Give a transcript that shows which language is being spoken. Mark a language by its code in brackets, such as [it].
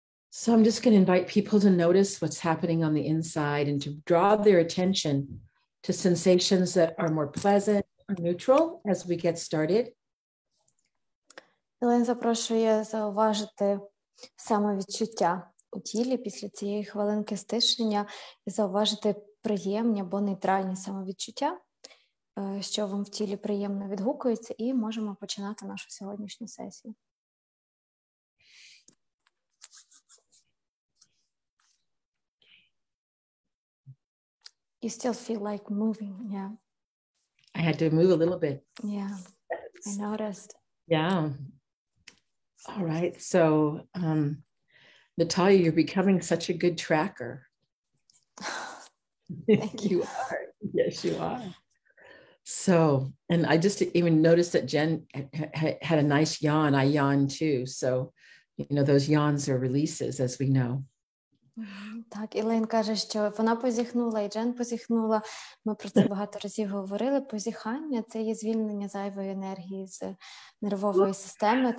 [en] So I'm just going to invite people to notice what's happening on the inside and to draw their attention to sensations that are more pleasant or neutral as we get started. [uk] Елен запрошує зауважити самовідчуття у тілі після цієї хвилинки стишення і зауважити приємні або нейтральні самовідчуття, що вам в тілі приємно відгукується, і можемо починати нашу сьогоднішню сесію. [en] You still feel like moving, yeah. I had to move a little bit. Yeah, I noticed. Yeah. All right. So, Natalia, you're becoming such a good tracker. Thank you. You are. Yes, you are. So, and I just even noticed that Jen had a nice yawn. I yawned too. So, those yawns are releases, as we know. [uk] Так, Ілейн каже, що вона позіхнула, і Джен позіхнула. Ми про це багато разів говорили. Позіхання – це є звільнення зайвої енергії з нервової системи.